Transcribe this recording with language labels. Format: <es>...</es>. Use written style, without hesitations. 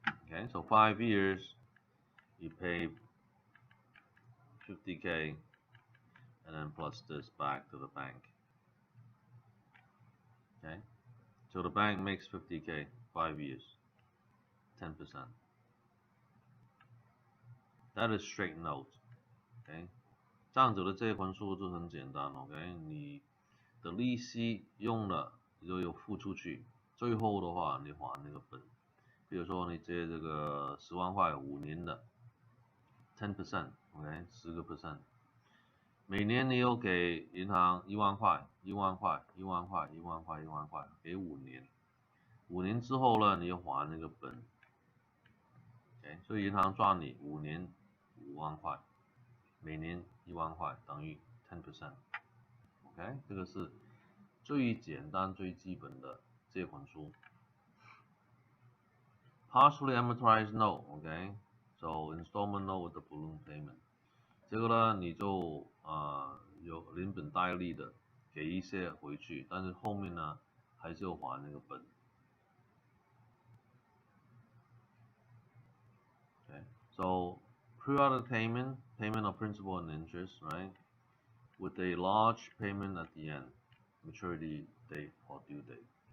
<en>Okay, so 5 years, you pay 50K, and then plus this back to the bank. Okay, so the bank makes 50K, 5 years, 10%. That is straight note.</en> <zh>Okay， 这样子的借款书就很简单 ，OK， 你的利息用了你就有付出去，最后的话你还那个本。比如说你借这个10万块5年的 10%，OK， 10%，每年你有给银行1万块，1万块，1万块，1万块，1万块，给5年，5年之后呢，你又还那个本 ，OK， 所以银行赚你5年5万块，每年1万块等于 10%，OK， 这个是最简单最基本的借款书。</zh> <en>Partially amortized note, okay? So installment note with the balloon payment.</en> <zh>这个呢，你就有连本带利的给一些回去，但是后面呢还是要还那个本。</zh> <en>Okay, so periodic payment of principal and interest, right? With a large payment at the end, maturity date or due date.</en>